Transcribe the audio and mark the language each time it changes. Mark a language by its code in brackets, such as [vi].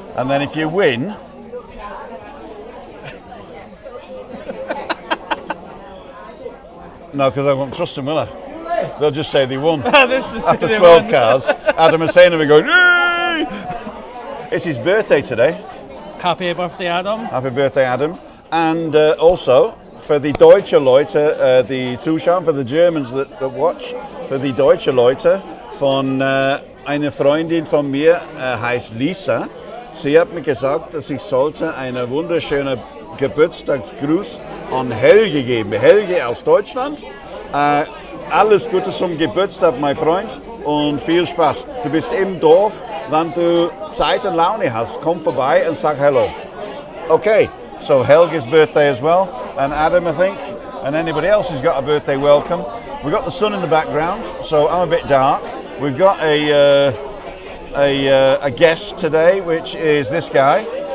[en] And then if you win, no, because I won't trust them, will I? They'll just say they won. After 12 cards, Adam and Sana are going, "Yay!" It's his birthday today. Happy birthday, Adam. Happy birthday, Adam. And also, for the [de] Deutsche Leute, the Zuschauer, [en] for the Germans that watch, [de] für die Deutsche Leute, von einer Freundin von mir, heißt Lisa. Sie hat mir gesagt, dass ich sollte einen wunderschönen Geburtstagsgruß an Helge geben. Helge aus Deutschland. Alles Gute zum Geburtstag, mein Freund, und viel Spaß. Du bist im Dorf, wenn du Zeit und Laune hast, komm vorbei und sag Hello. [en] Okay, so Helge's birthday as well, and Adam, I think, and anybody else who's got a birthday, welcome. We've got the sun in the background, so I'm a bit dark. We've got a guest today, which is this guy.